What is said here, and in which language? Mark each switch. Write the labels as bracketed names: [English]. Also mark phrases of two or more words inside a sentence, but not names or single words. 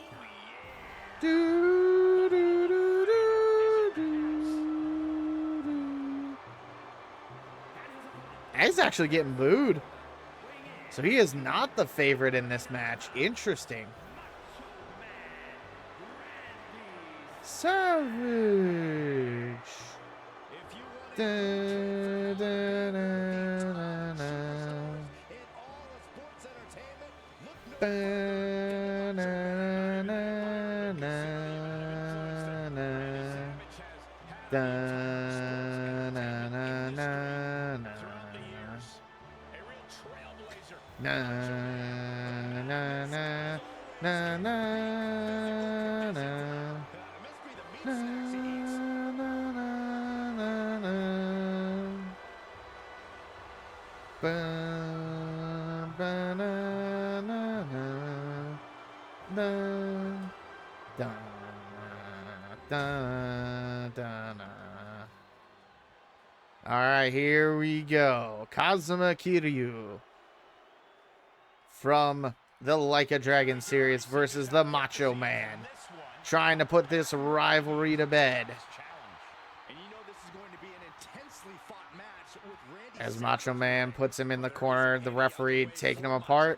[English] Do, do, do, do, do, do. He's actually getting booed. So he is not the favorite in this match. Interesting. Savage. Da, da, da, da, da. Ba, na, na, na, na. Da, na, na, na, na. Na, na, na, na, na, na. Na, na, na, na, na. Ba, ba, na, na, na. Da, da, da, da, na. All right, here we go. Kazuma Kiryu from the Like a Dragon series versus the Macho Man, trying to put this rivalry to bed. As Macho Man puts him in the corner, the referee taking him apart.